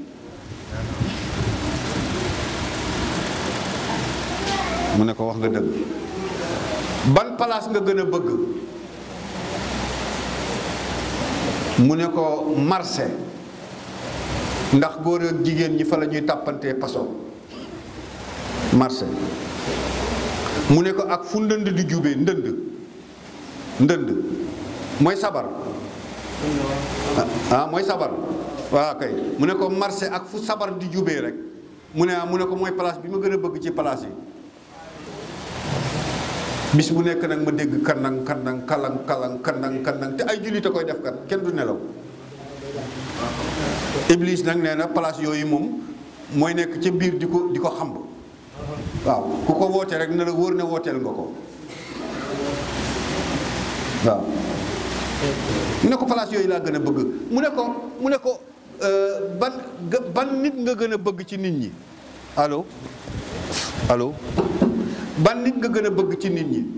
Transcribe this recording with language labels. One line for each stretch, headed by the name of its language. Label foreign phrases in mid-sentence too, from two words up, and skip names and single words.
Wolof: mu ne ko wax nga dëgg ban place nga gën a bëgg mu ne ko marché ndax góor ak jigéen ñi fa la ñuy tàppantee paso marché mu ne ko ak fu ndënd di jubee ndënd mooy sabar mooy sabar waaw kay mu ne ko marché ak fu sabar di jubee rek mu ne ko mooy place bi ma gën a bëgg ci place yi bis bu nekk nag ma dégg kandang kandang kalang kalang kandang kandang te ay jullit a koy def kat kenn du nelaw. Iblis nag nee na place yooyu moom mooy nekk ca biir di ko xamb waaw ku ko woote rek na la wóor ne wooteel nga ko waaw. mu ne ko place yooyu laa gën a bëgg mu ne ko ban nit nga gën a bëgg ci nit ñi allo ban nit nga gën a bëgg ci nit ñi.